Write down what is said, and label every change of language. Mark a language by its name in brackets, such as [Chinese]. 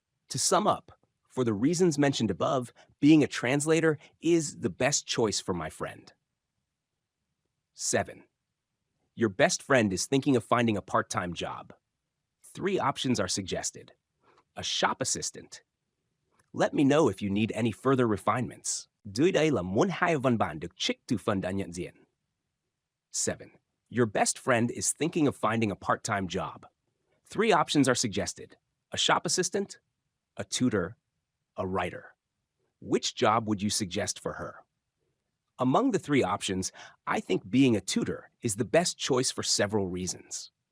[English] To sum up, for the reasons mentioned above, being a translator is the best choice for my friend. 7. Your best friend is thinking of finding a part time job. Three options are suggested: a shop assistant. Let me know if you need any further refinements. [Vietnamese] Dưới đây là muốn hai văn bản được trích từ phần đã nhận diện. [English] 7. Your best friend is thinking of finding a part time job. Three options are suggested: a shop assistant, a tutor, a writer. Which job would you suggest for her? Among the three options, I think being a tutor is the best choice for several reasons.